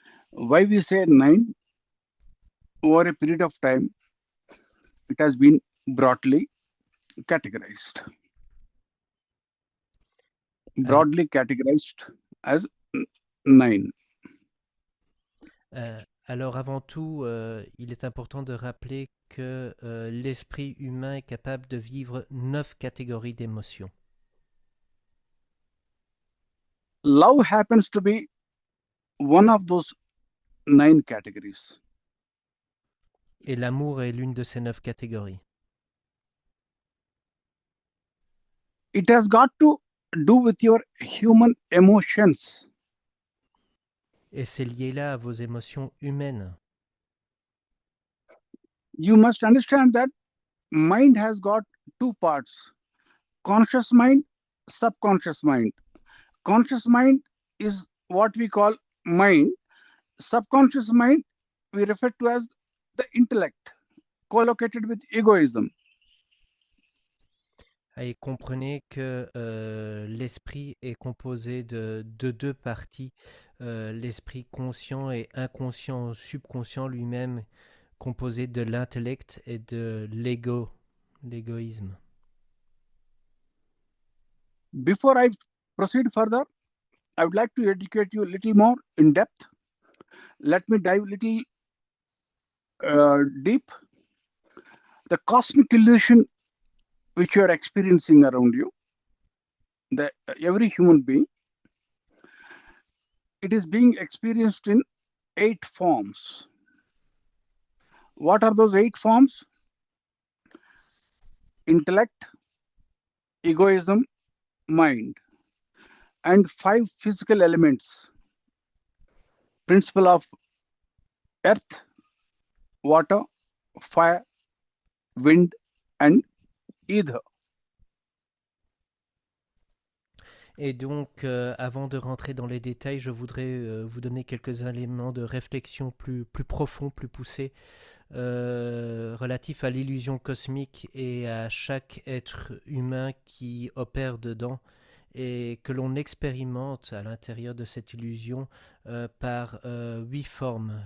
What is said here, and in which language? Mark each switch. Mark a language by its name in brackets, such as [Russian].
[English] Why we say 9? Over a period of time, it has been broadly categorized. Broadly categorized as 9. [French] Alors avant tout, il est important de rappeler que l'esprit humain est capable de vivre 9 catégories d'émotions. [English] Love happens to be one of those 9 categories. [French] Et l'amour est l'une de ces 9 catégories. [English] It has got to do with your human emotions. [French] Et c'est lié là à vos émotions humaines. [English] You must understand that mind has got two parts: conscious mind, subconscious mind. Conscious mind is what we call mind. Subconscious mind we refer to as the intellect, co-located with egoism. [French] Et comprenez que l'esprit est composé de deux parties, l'esprit conscient et inconscient, subconscient lui-même, composé de l'intellect et de l'égoïsme. [English] Before I proceed further, I would like to educate you a little more in depth. Let me dive a little deep. The cosmic illusion which you are experiencing around you, every human being, it is being experienced in 8 forms. What are those 8 forms? Intellect, egoism, mind, and 5 physical elements: principle of earth, water, fire, wind, and ether. [French] Et donc, avant de rentrer dans les détails, je voudrais vous donner quelques éléments de réflexion plus profonds, plus poussés, relatifs à l'illusion cosmique et à chaque être humain qui opère dedans et que l'on expérimente à l'intérieur de cette illusion par 8 formes.